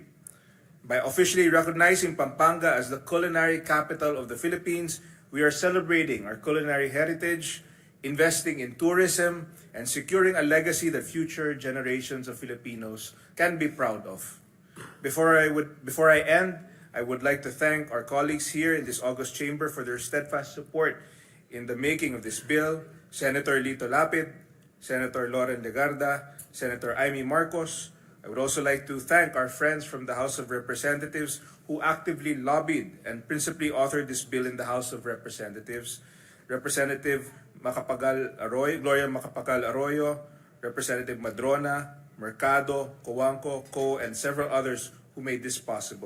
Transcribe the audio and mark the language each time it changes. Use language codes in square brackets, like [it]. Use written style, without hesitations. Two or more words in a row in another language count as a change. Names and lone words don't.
[en] By officially recognizing Pampanga as the culinary capital of the Philippines, we are celebrating our culinary heritage, investing in tourism, and securing a legacy that future generations of Filipinos can be proud of. Before I end, I would like to thank our colleagues here in this august chamber for their steadfast support in the making of this bill, Senator Lito Lapid, Senator Loren Legarda, Senator Amy Marcos. I would also like to thank our friends from the House of Representatives who actively lobbied and principally authored this bill in the House of Representatives. Representative Gloria Macapagal Arroyo, Representative Madrona, Mercado, Coanco, Co, and several others who made this possible.